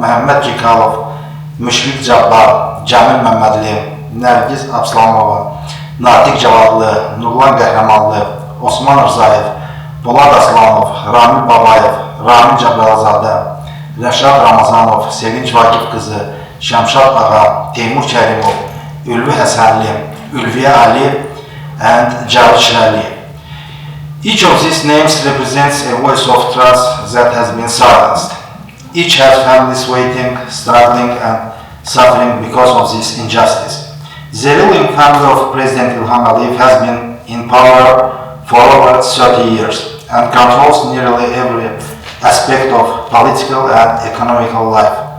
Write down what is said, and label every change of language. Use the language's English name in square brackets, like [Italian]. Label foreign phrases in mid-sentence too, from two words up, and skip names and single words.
[English] Məhəmməd Cikalov, Müşfiq Cabbar, Cəmil Məmmədli, Nərgiz Abslamova, Natiq Cavadlı, Nurlan Qəhrəmanlı, Osman Rzayev, Polad Aslanov, Ramil Babayev, Ramil Cəbrəlazadə, Rəşad Ramazanov, Sevinç Vakif qızı, Şəmşad Ağa, Teymur Kərimov, Ülvi Həsənli, Ülviyə Ali, and Cavit Şirəli. Each of these names represents a voice of trust that has been silenced. Each has families waiting, struggling, and suffering because of this injustice. The ruling family of President Ilham Aliyev has been in power for over 30 years and controls nearly every aspect of political and economical life.